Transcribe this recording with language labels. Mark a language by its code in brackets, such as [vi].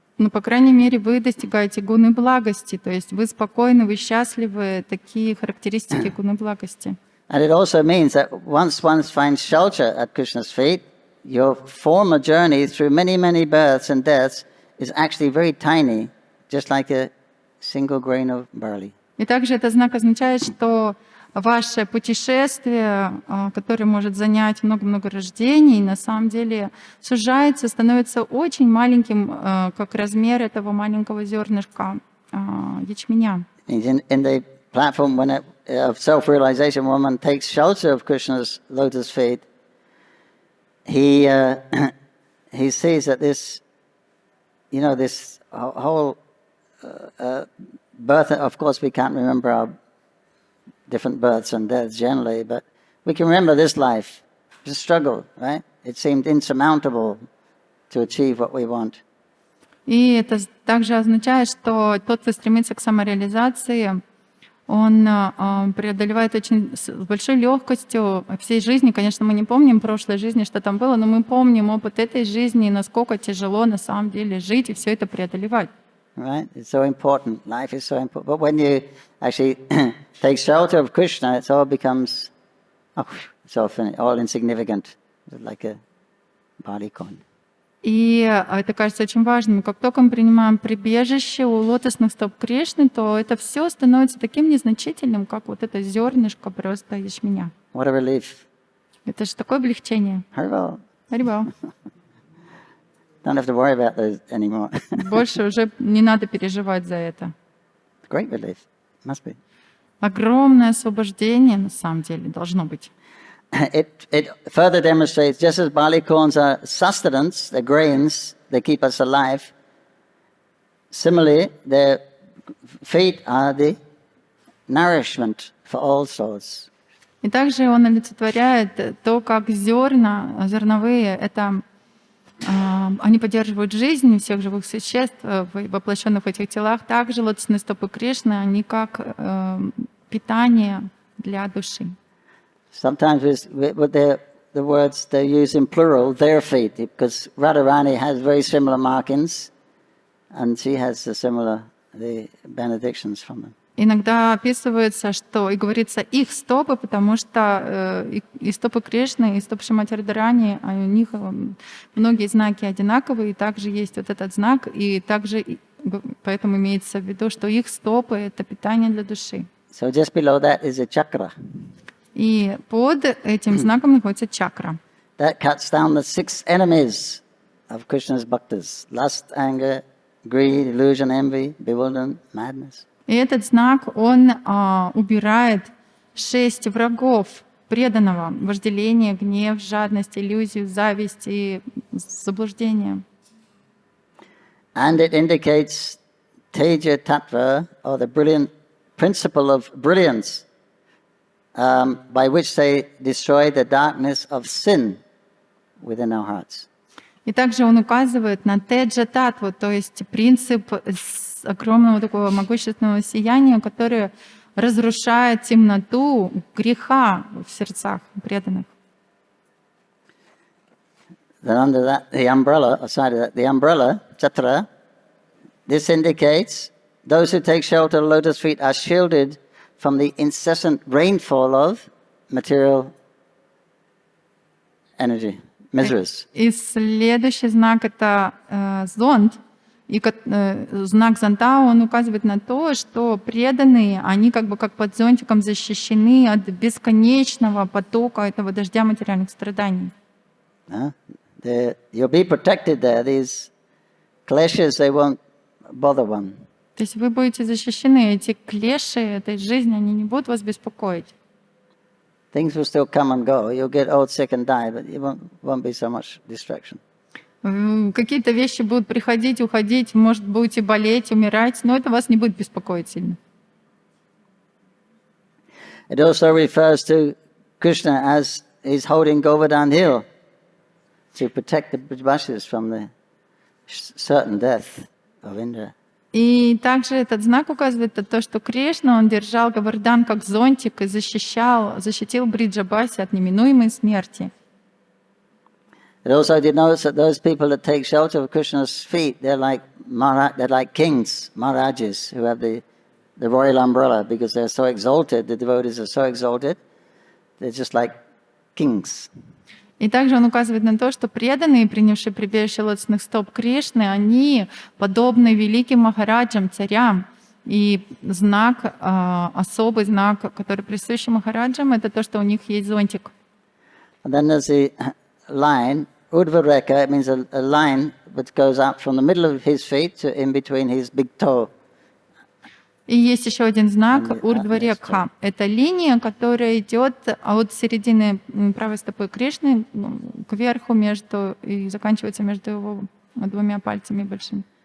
[ru] Ну, по крайней мере, вы достигаете гуны благости, то есть вы спокойны, вы счастливы, такие характеристики гуны благости. [en] And it also means that once one finds shelter at Krishna's feet, your former journey through many, many births and deaths is actually very tiny, just like a single grain of barley. [ru] И также этот знак означает, что ваше путешествие, которое может занять много-много рождений, на самом деле сужается, становится очень маленьким, как размер этого маленького зернышка ячменя. [en] In the platform of self-realization, when one takes shelter of Krishna's lotus feet, he sees that this whole birth. Of course, we can't remember our different births and deaths generally, but we can remember this life. It's a struggle, right? It seemed insurmountable to achieve what we want. [ru] И это также означает, что тот, кто стремится к самореализации, он преодолевает очень с большой легкостью всей жизни. Конечно, мы не помним прошлой жизни, что там было, но мы помним опыт этой жизни, насколько тяжело на самом деле жить и все это преодолевать. [en] Right? It's so important. Life is so important. But when you actually take shelter of Krishna, it all becomes, it's all finished, all insignificant, like a barley corn. [ru] И это кажется очень важным. Как только мы принимаем прибежище у лотосных стоп Кришны, то это все становится таким незначительным, как вот это зернышко просто ячменя. [en] What a relief. [ru] Это же такое облегчение. [en] Haribol. [ru] Харибал. [en] Don't have to worry about those anymore. [ru] Больше уже не надо переживать за это. [en] Great relief. Must be. [ru] Огромное освобождение, на самом деле, должно быть. [en] It further demonstrates, just as barley corns are sustenance, the grains, they keep us alive, similarly, their feet are the nourishment for all souls. [ru] И также он олицетворяет то, как зерновые, это они поддерживают жизнь всех живых существ, воплощенных в этих телах. Также лотосные стопы Кришны, они как питание для души. [en] Sometimes with the words they use in plural, their feet, because Radharani has very similar markings, and she has the benedictions from them. [ru] Иногда описывается, что и говорится их стопы, потому что и стопы Кришны, и стопы Шримати Радхарани, у них многие знаки одинаковые, и также есть вот этот знак, и также поэтому имеется в виду, что их стопы — это питание для души. [en] So just below that is a chakra. [ru] И под этим знаком находится чакра. [en] That cuts down the 6 enemies of Krishna's bhaktas: lust, anger, greed, illusion, envy, bewilderment, madness. [ru] И этот знак, он убирает 6 врагов преданного: вожделение, гнев, жадность, иллюзию, зависть и заблуждение. [en] And it indicates Teja Tattva, or the brilliant principle of brilliance, by which they destroy the darkness of sin within our hearts. [ru] И также он указывает на теджа татву, то есть принцип огромного такого могущественного сияния, которое разрушает темноту греха в сердцах преданных. [en] Then under that, the umbrella, chatra, this indicates those who take shelter of lotus feet are shielded from the incessant rainfall of material energy, miseries. [ru] И следующий знак — это зонт. И знак зонта, он указывает на то, что преданные, они как бы как под зонтиком защищены от бесконечного потока этого дождя материальных страданий. [en] You'll be protected there. These clashes, they won't bother one. [ru] То есть вы будете защищены, эти клеши этой жизни, они не будут вас беспокоить. [en] Things will still come and go. You'll get old, sick and die, but it won't be so much distraction. [ru] Какие-то вещи будут приходить, уходить, может, будете болеть, умирать, но это вас не будет беспокоить сильно. [en] It also refers to Krishna as he's holding Govardhan Hill to protect the Brajavasis from the certain death of Indra. [ru] И также этот знак указывает на то, что Кришна, он держал Говардан как зонтик и защитил Бриджабаси от неминуемой смерти. [en] It also denotes that those people that take shelter of Krishna's feet, they're like kings, Maharajas, who have the royal umbrella, because they're so exalted, the devotees are so exalted, they're just like kings. [ru] И также он указывает на то, что преданные, принявшие прибежище лотосных стоп Кришны, они подобны великим махараджам, царям. И знак, особый знак, который присущ махараджам, это то, что у них есть зонтик. [en] And then there's the line, Urdhva-rekha, it means a line that goes up from the middle of his feet to in between his big toe. [ru] И есть еще один знак Урдва-рекха. Это линия, которая идет от середины правой стопы Кришны кверху и заканчивается между его двумя пальцами большими.